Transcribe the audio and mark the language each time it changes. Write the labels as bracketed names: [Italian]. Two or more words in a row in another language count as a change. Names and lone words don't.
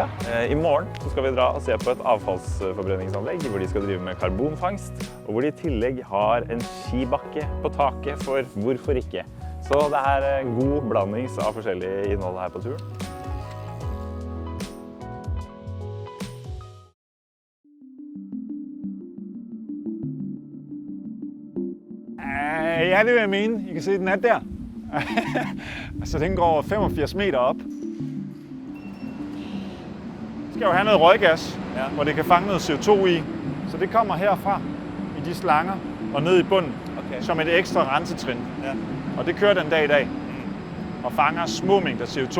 [Norwegian] I morgen så skal vi dra og se på et avfallsforbrenningsanlegg hvor de skal drive med karbonfangst, og hvor de i tillegg har en skibakke på taket for hvorfor ikke. Så det en god blandings av forskjellige innhold her på turen. Ja, det vil jeg mene. [Danish] I kan se, den der. Altså, den går 85 meter op. Det skal jo have noget røggas, hvor det kan fange noget CO2 i. Så det kommer herfra i de slanger og ned i bunden, som et ekstra rensetrin. Og det kører den dag i dag og fanger små mængder CO2.